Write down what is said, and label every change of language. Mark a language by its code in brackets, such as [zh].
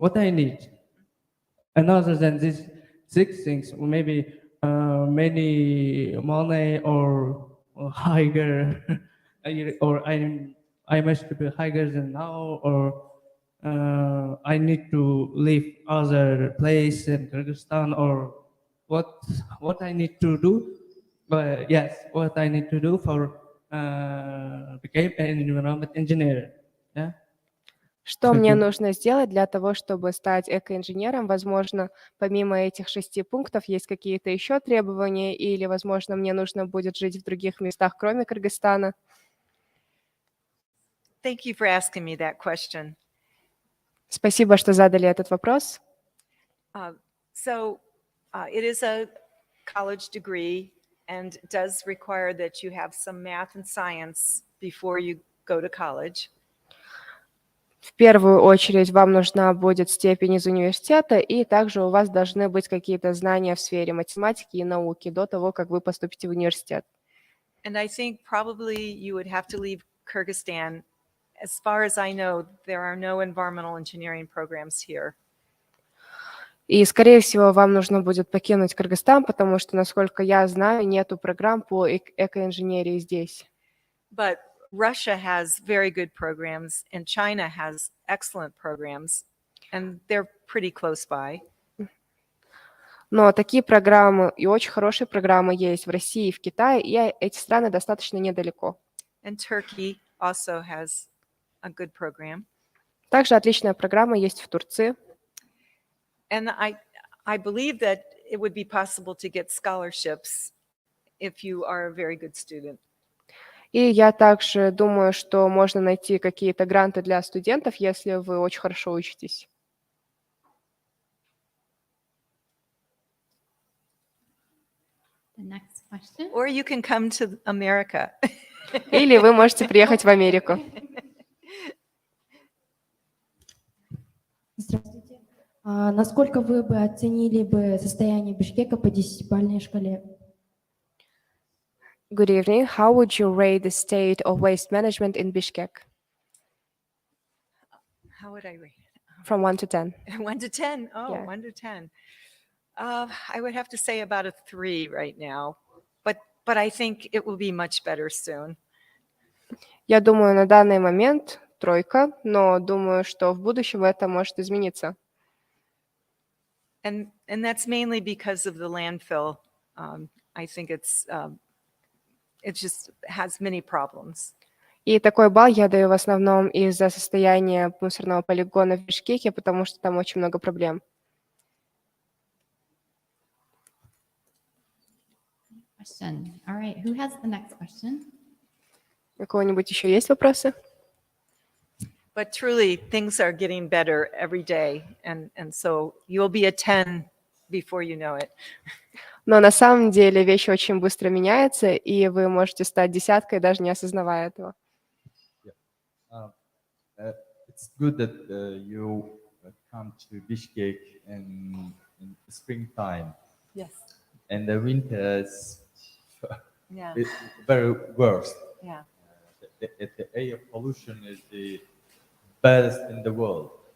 [en] need, and other than these 6 things, maybe many money or higher, or I must be higher than now, or I need to leave other place in Kyrgyzstan, or what I need to do. But yes, what I need to do for become an environment engineer. Yeah. [ru] Что мне [en] Thank you. [ru] нужно сделать для того, чтобы стать экоинженером? Возможно, помимо этих 6 пунктов есть какие-то еще требования, или, возможно, мне нужно будет жить в других местах, кроме Кыргызстана? [en] Thank you for asking me that question. [ru] Спасибо, что задали этот вопрос. [en] So it is a college degree and it does require that you have some math and science before you go to college. [ru] В первую очередь вам нужна будет степень из университета, и также у вас должны быть какие-то знания в сфере математики и науки до того, как вы поступите в университет. [en] And I think probably you would have to leave Kyrgyzstan. As far as I know, there are no environmental engineering programs here. [ru] И, скорее всего, вам нужно будет покинуть Кыргызстан, потому что, насколько я знаю, нету программ по экоинженерии здесь. [en] But Russia has very good programs and China has excellent programs and they're pretty close by. [ru] Но такие программы и очень хорошие программы есть в России и в Китае, и эти страны достаточно недалеко. [en] And Turkey also has a good program. [ru] Также отличная программа есть в Турции. [en] And I believe that it would be possible to get scholarships if you are a very good student. [ru] И я также думаю, что можно найти какие-то гранты для студентов, если вы очень хорошо учитесь. [en] The next question. Or you can come to America. [ru] Или вы можете приехать в Америку. Здравствуйте. Насколько вы бы оценили бы состояние Бишкека по 10-бальной шкале? [en] Good evening. How would you rate the state of waste management in Bishkek How would I rate from 1 to 10? it? 1 to 10? Oh, Yeah. 1 to 10. I would have to say about a 3 right now, but I think it will be much better soon. [ru] Я думаю, на данный момент 3, но думаю, что в будущем это может измениться. [en] And that's mainly because of the landfill. I think it just has many problems. [ru] И такой балл я даю в основном из-за состояния мусорного полигона в Бишкеке, потому что там очень много проблем. [en] Question. All right, who has the next question? [ru] У кого-нибудь еще есть вопросы? [en] But truly, things are getting better every day. And so you'll be a 10 before you know it. [ru] Но на самом деле вещи очень быстро меняются, и вы можете стать десяткой, даже не осознавая этого. [en] Uh, it's good that you come to Bishkek in springtime, Yes. and the winter is Yeah. very worse. Yeah. The air pollution is the baddest in the world.